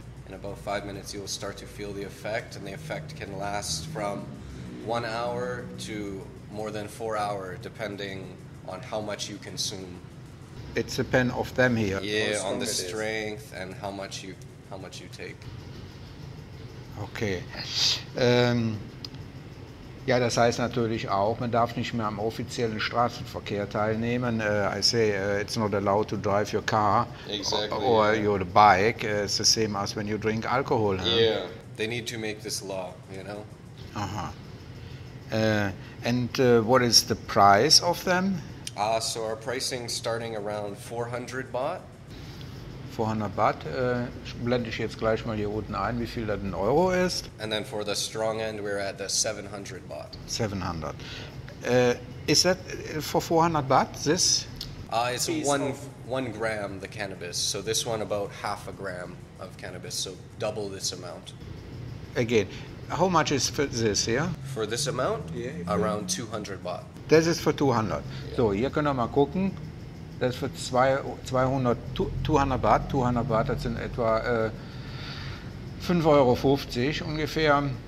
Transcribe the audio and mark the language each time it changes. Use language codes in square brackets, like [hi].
[en] Yeah. In about 5 minutes you will start to feel the effect, and the effect can last from 1 hour to more than 4 hours, depending on how much you consume. It's a pen of them here. Yeah, on the strength and how much you take. Okay. [de] Ja, das heißt natürlich auch, man darf nicht mehr am offiziellen Straßenverkehr teilnehmen. [en] I say it's not allowed to drive your car or your bike. It's the same as when you drink alcohol. Yeah, they need to make this law, Aha. And what is the price of them? So our pricing starting around 400 baht. 400 Baht. [de] Blende ich jetzt gleich mal hier unten ein, wie viel das in Euro ist. [en] And then for the strong end, we're at the 700 baht. 700. Is that for 400 Baht, this? It's one gram, the cannabis. So this one about half a gram of cannabis, so double this amount. Again, how much is for this here? For this amount, around 200 baht. [de] Das ist für 200. So, hier können wir mal gucken. Das ist für 200 Baht. 200 Baht, das sind etwa 5,50 Euro ungefähr.